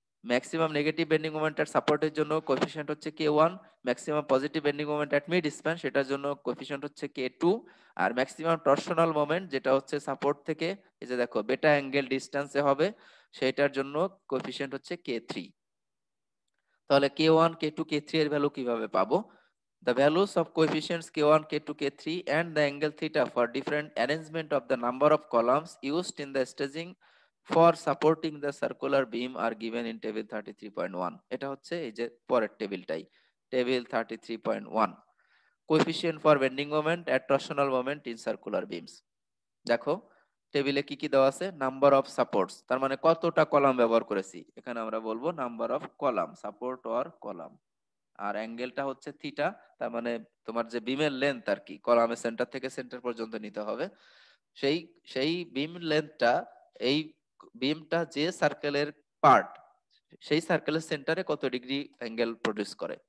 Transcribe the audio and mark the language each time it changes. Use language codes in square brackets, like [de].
[bn] Maximum negative bending moment এর সাপোর্টের জন্য কোএফিসিয়েন্ট হচ্ছে K1, maximum positive bending moment এট মিড স্প্যান সেটার জন্য কোএফিসিয়েন্ট হচ্ছে K2, আর ম্যাক্সিমাম টরশনাল মোমেন্ট যেটা হচ্ছে সাপোর্ট থেকে এই যে দেখো বেটা অ্যাঙ্গেল ডিসটেন্সে হবে সেটার জন্য কোএফিসিয়েন্ট হচ্ছে K3। তাহলে K1, K2, K3 এর ভ্যালু কিভাবে পাবো? [en] The values of coefficients K1, K2, K3 and the angle theta for different arrangement of the number of columns used in the staging for supporting the circular beam are given in table 33.1। [bn] এটা হচ্ছে এই যে পরের টেবিলটাই, table 33.1, [en] coefficient for bending moment at torsional moment in circular beams। [bn] দেখো টেবিলে কি কি দেওয়া আছে, নাম্বার অফ সাপোর্টস, তার মানে কতটা কলাম ব্যবহার করেছি, এখানে আমরা বলবো number of column, support or column. আর অ্যাঙ্গেলটা হচ্ছে থিটা, তার মানে তোমার যে বিমের লেন্থ আর কি, কলামের সেন্টার থেকে সেন্টার পর্যন্ত নিতে হবে, সেই সেই বিম লেন্থটা, এই বিমটা যে সার্কেলের পার্ট সেই সার্কেলের সেন্টারে কত ডিগ্রি অ্যাঙ্গেল প্রডিউস করে।